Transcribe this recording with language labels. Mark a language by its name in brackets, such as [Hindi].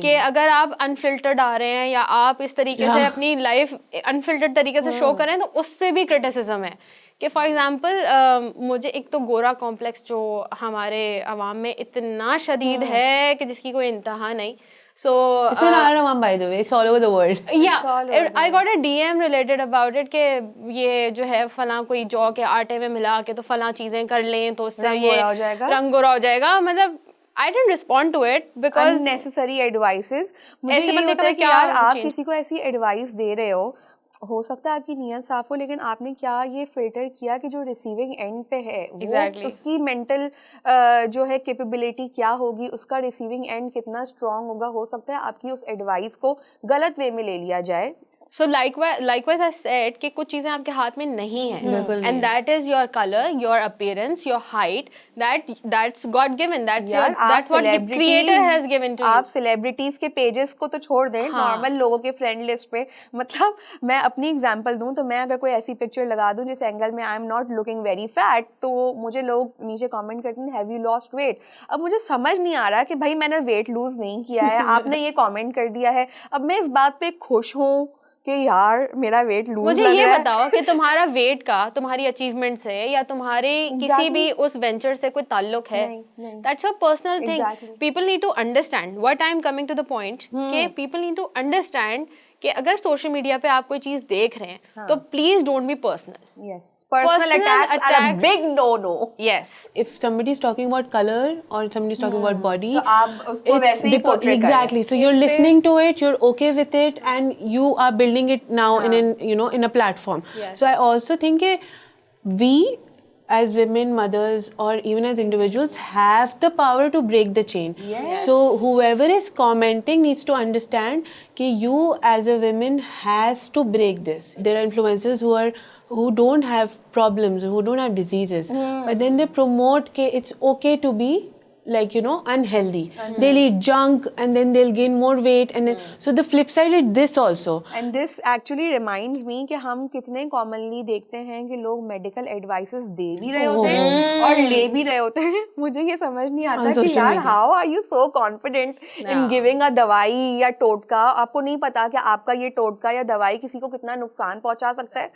[Urdu] کہ اگر آپ انفلٹرڈ آ رہے ہیں یا آپ اس طریقے سے اپنی لائف انفلٹرڈ طریقے سے شو کریں تو اس سے بھی کرٹیسزم ہے. کہ فار ایگزامپل مجھے ایک تو گورا کمپلیکس جو ہمارے عوام میں اتنا شدید ہے کہ جس کی کوئی انتہا نہیں. [English] So it's not our Awam, by the way, it's all over the world. Yeah, I got a DM related about it [Urdu] کہ یہ جو ہے فلاں کوئی جو کہ آٹے میں ملا کے تو فلاں چیزیں کر لیں تو اس سے یہ رنگ گورا ہو جائے گا. [English] مطلب I didn't respond to it because unnecessary advices. [Urdu] مجھے یہ ہوتا ہے کہ یار آپ کسی کو ایسی ایڈوائس دے رہے ہو سکتا ہے آپ کی نیت صاف ہو, لیکن آپ نے کیا یہ فلٹر کیا کہ جو ریسیونگ اینڈ پہ ہے وہ اس کی مینٹل جو ہے کیپیبلٹی کیا ہوگی, اس کا ریسیونگ اینڈ کتنا اسٹرانگ ہوگا. ہو سکتا ہے آپ کی اس ایڈوائس کو غلط وے میں لے لیا جائے. [English] So likewise I said کہ [Urdu] کچھ چیزیں آپ کے ہاتھ میں نہیں ہیں, [English] and that is your color, your appearance, your height, that's God given, that's what the creator has given to you. [Urdu] آپ سیلیبریٹیز کے پیجز کو تو چھوڑ دیں, نارمل لوگوں کے فرینڈ لسٹ پہ. مطلب میں اپنی اگزامپل دوں تو میں اگر کوئی ایسی پکچر لگا دوں جس اینگل میں [English] I am not looking very fat, [Urdu] تو مجھے لوگ نیچے کامنٹ کرتے ہیں [English] Have you lost weight. [Urdu] اب مجھے سمجھ نہیں آ رہا کہ بھائی میں نے ویٹ لوز نہیں کیا ہے, آپ نے یہ کامنٹ کر دیا ہے. اب میں اس بات پہ خوش ہوں کہ یار میرا ویٹ لوز مجھے یہ بتاؤ کہ تمہارا ویٹ کا تمہاری اچیومنٹ سے یا تمہارے کسی بھی اس وینچر سے کوئی تعلق ہے؟ [English] That's a personal thing. People need to understand what I am coming to the point کہ people need to understand [Urdu] کہ اگر سوشل میڈیا پہ آپ کوئی چیز دیکھ رہے ہیں تو [English] Please don't be personal. Personal attacks are a big no. Yes. If somebody is talking about color or somebody is talking about body, [Urdu] تو آپ اس کو ویسے ہی portray کریں. [English] Exactly. So you're listening to it, you're okay with it, and you are building it now in a platform. So I also think we as women, mothers, or even as individuals have the power to break the chain. So whoever is commenting needs to understand कि you as a woman has to break this. There are influencers who don't have problems, who don't have diseases, but then they promote कि it's okay to be like unhealthy. They'll eat junk and then they'll gain more weight, and then so the flip side is this also. And this actually reminds me [Urdu] کہ ہم کتنے commonly دیکھتے ہیں کہ لوگ medical advices دے بھی رہے ہوتے ہیں اور لے بھی رہے ہوتے ہیں. مجھے یہ سمجھ نہیں آتا کہ یار [English] how are you so confident in giving a [Urdu] دوائی یا ٹوٹکا. آپ کو نہیں پتا کہ آپ کا یہ ٹوٹکا یا دوائی کسی کو کتنا نقصان پہنچا سکتا ہے.